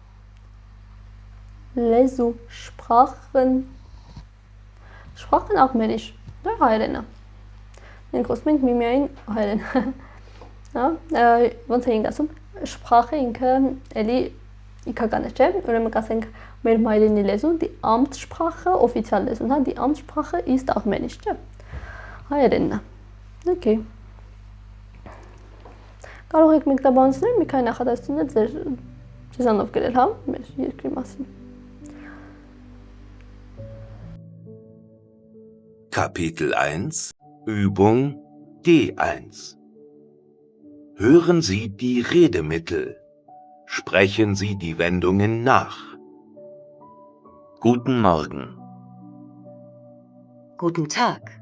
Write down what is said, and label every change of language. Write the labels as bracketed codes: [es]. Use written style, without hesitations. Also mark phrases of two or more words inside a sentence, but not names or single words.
[hy] Լեզու, Sprachen։ Sprachen աղմերիշ, դա հայերեն է։ Մենք խոսում ենք միմիային հայերեն։ Հա, ոնց էինք ասում, Sprache ինքը էլի իքական է, չէ՞։ Ուրեմն կասենք մեր մայրենի լեզուն, [de] die Amtssprache, [hy] օֆիցիալ լեզուն, հա, [de] die Amtssprache ist [hy] աղմերիշ, չէ՞։ Հայերենն է։ Okay։ Կարող եք մեկնաբանություններ մի քանի նախադասություններ ձեզանով գրել, հա, մեր երկրի մասին։ [de] Kapitel 1 Übung D1 Hören Sie die Redemittel. Sprechen Sie die Wendungen nach. Guten Morgen. Guten Tag.